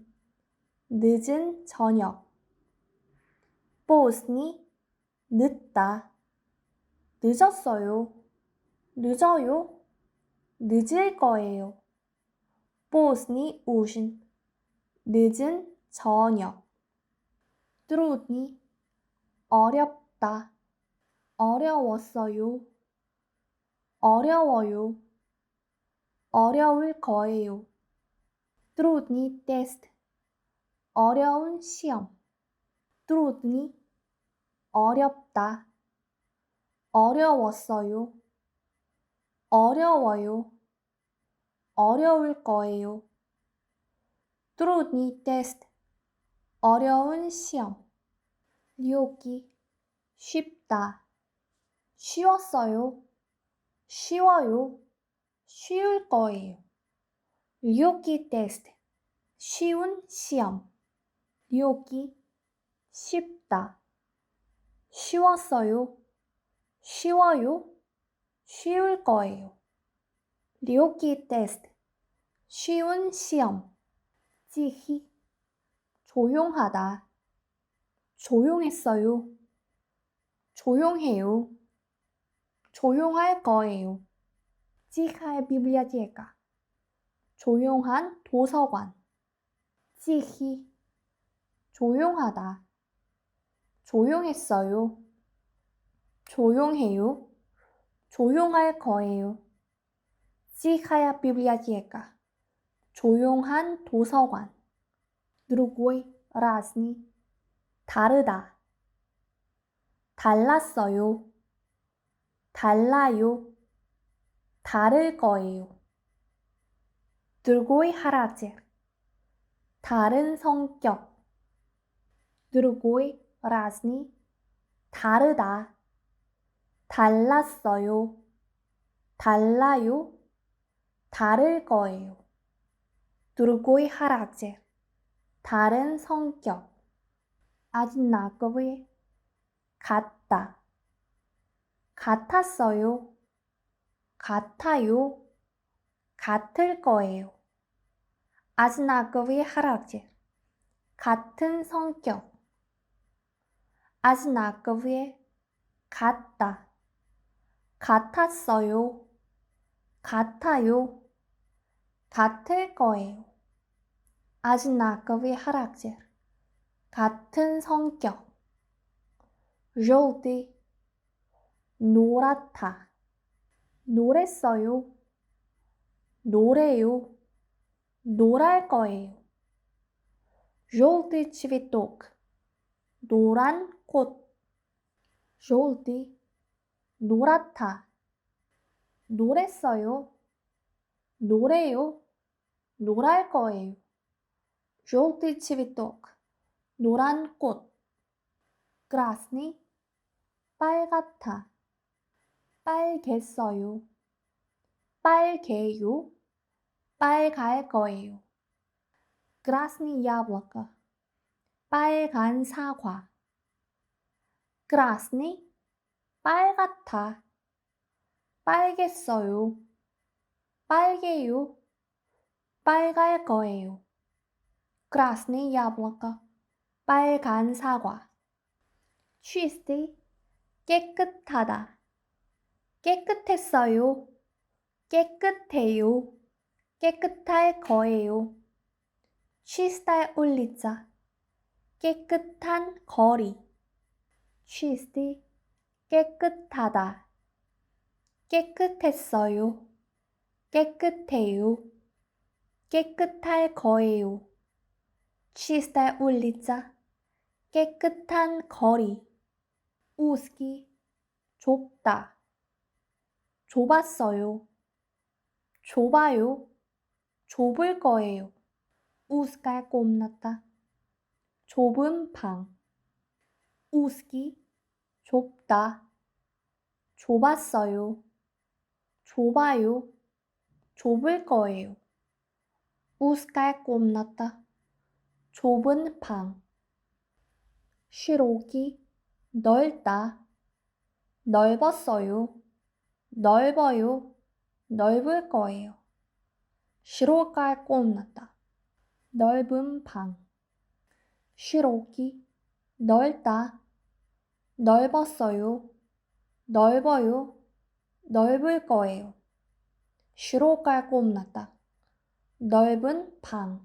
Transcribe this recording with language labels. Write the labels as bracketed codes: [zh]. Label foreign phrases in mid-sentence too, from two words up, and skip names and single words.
[ko] 늦은 저녁. поздний. 늦다. 늦었어요. 늦어요. 늦을 거예요. [ru] поздний ужин. [ko] 늦은 저녁. трудный. 어렵다. 어려웠어요. 어려워요. 어려울 거예요. [ru] трудный тест. [ko] 어려운 시험. трудный. 어렵다. 어려웠어요. 어려워요. 어려울 거예요. [ru] трудный тест. [ko] 어려운 시험. легкий. 쉽다. 쉬웠어요. 쉬워요. 쉬울 거예요. [ru] легкий тест. [ko] 쉬운 시험. легкий. 쉽다. 쉬웠어요. 쉬워요. 쉬울 거예요. [ru] легкий тест. [ko] 쉬운 시험. тихий. 조용하다. 조용했어요. 조용해요. 조용할 거예요. [ru] тихая библиотека. [ko] 조용한 도서관. тихий. 조용하다. 조용했어요. 조용해요. 조용할 거예요. [ru] тихая библиотека. [ko] 조용한 до서관. [ru] другой, разный. [ko] 다르다. 달랐어요. 달라요. 다를 거예요. [ru] другой характер. [ko] 다른 성격. [ru] другой, разный. [ko] 다르다. 달랐어요. 달라요. 다를 거예요. [ru] другой характер. [ko] 다른 성격. [ru] одинаковые. [ko] 같다. 같았어요. 같아요. 같을 거예요. [ru] одинаковый характер. [ko] 같은 성격. одинаковые. 같다, 같았어요, 같아요, 같을 거예요. [ru] одинаковый характер, [ko] 같은 성격. желтый, 노랗다, 노랬어요, 노래요, 노랄 거예요. [ru] желтый цветок, [ko] 노란 꽃. желтый, 노랗다, 노랬어요, 노래요, 노랄 거예요. [ru] желтый цветок, [ko] 노란 꽃. красный, 빨갛다, 빨겠어요, 빨개요, 빨갈 거예요. [ru] красный яблоко, [ko] 빨간 사과. красный, 빨갛다, 빨겠어요, 빨개요, 빨갈 거예요. [ru] красный яблоко, [ko] 빨간 사과. чистый, 깨끗하다, 깨끗했어요, 깨끗해요, 깨끗할 거예요. [ru] чистая улица, [ko] 깨끗한 거리. чистый, 깨끗하다, 깨끗했어요, 깨끗해요, 깨끗할 거예요. [ru] чистая улица, [ko] 깨끗한 거리. узкий, 좁다, 좁았어요, 좁아요, 좁을 거예요. [ru] узкая комната, [ko] 좁은 방. узкий, 좁다, 좁았어요, 좁아요, 좁을 거예요. [ru] узкая комната, [ko] 좁은 방. широкий, 넓다, 넓었어요, 넓어요, 넓을 거예요. [ru] широкая комната, [ko] 넓은 방. широкий, 넓다, 넓었어요, 넓어요, 넓을 거예요. [ru] широкая комната, [ko] 넓은 방.